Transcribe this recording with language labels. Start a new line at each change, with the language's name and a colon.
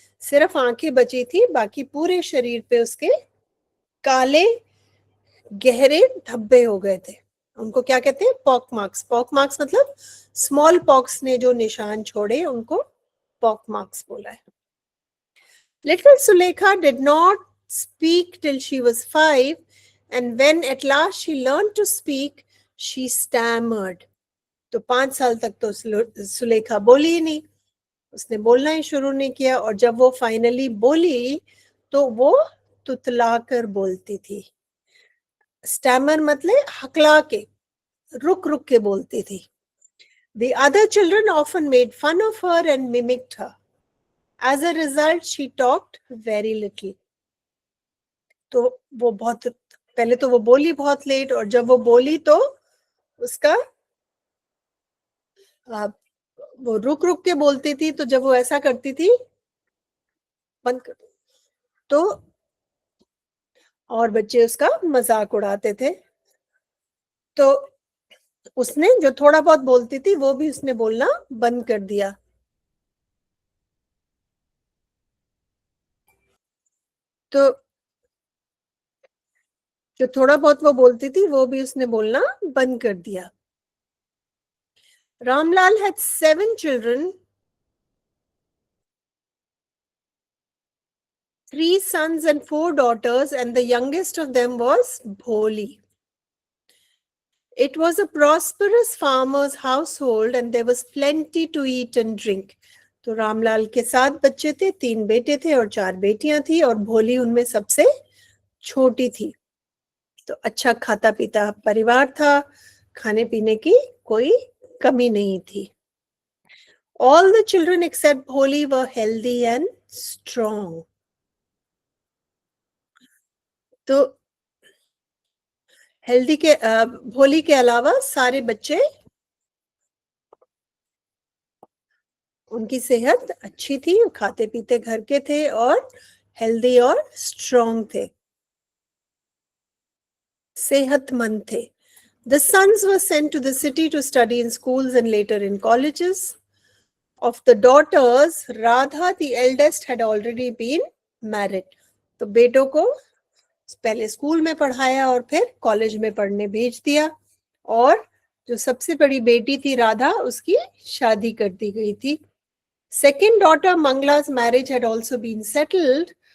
Hindi: सिर्फ आंखें बची थी, बाकी पूरे शरीर पे उसके काले गहरे धब्बे हो गए थे। उनको क्या कहते हैं? Pock marks. पॉक मार्क्स मतलब स्मॉल पॉक्स ने जो निशान छोड़े उनको पॉक मार्क्स बोला है।
English: Little Sulekha did not speak till she was 5, and when at last she learned to speak, she stammered.
Hindi: तो 5 साल तक तो सुलेखा बोली ही नहीं, उसने बोलना ही शुरू नहीं किया, और जब वो फाइनली बोली तो वो तुतला कर बोलती थी। स्टैमर मतलब हकला के, रुक रुक के बोलती थी।
English: The other children often made fun of her and mimicked her. As a result, she talked very little.
Hindi: तो वो बहुत, पहले तो वो बोली बहुत लेट, और जब वो बोली तो उसका वो रुक रुक के बोलती थी, तो जब वो ऐसा करती थी बंद कर, तो और बच्चे उसका मजाक उड़ाते थे। तो उसने जो थोड़ा बहुत बोलती थी वो भी उसने बोलना बंद कर दिया। तो जो थोड़ा बहुत वो बोलती थी वो भी उसने बोलना बंद कर दिया।
English: Ramlal had 7 children, 3 sons and 4 daughters, and the youngest of them was Bholi. It was a prosperous farmer's household and there was plenty to eat and drink.
Hindi: तो रामलाल के 7 बच्चे थे, 3 बेटे थे और 4 बेटियां थी, और भोली उनमें सबसे छोटी थी। तो अच्छा खाता पीता परिवार था, खाने पीने की कोई कमी नहीं थी।
English: All the children except Bholi were healthy and strong.
Hindi: तो हेल्दी के भोली के अलावा सारे बच्चे, उनकी सेहत अच्छी थी, खाते पीते घर के थे और हेल्दी और स्ट्रॉन्ग थे, सेहतमंद थे।
English: The sons were sent to the city to study in schools and later in colleges. Of the daughters, Radha, the eldest, had already been married.
Hindi: तो बेटों को पहले स्कूल में पढ़ाया और फिर कॉलेज में पढ़ने भेज दिया, और जो सबसे बड़ी बेटी थी राधा, उसकी शादी कर दी गई थी।
English: Second daughter Mangla's marriage had also been settled.